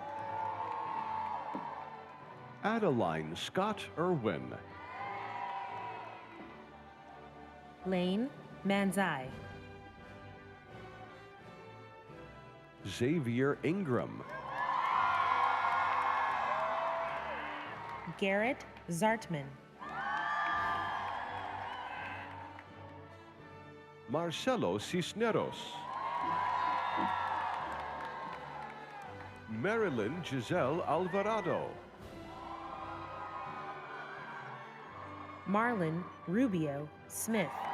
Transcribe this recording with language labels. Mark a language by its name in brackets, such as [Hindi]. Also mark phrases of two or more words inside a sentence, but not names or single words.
[English] Adeline Scott Irwin. Lane Manzai. Xavier Ingram. Garrett Zartman. Marcelo Cisneros. Marilyn Giselle Alvarado. Marlon Rubio Smith.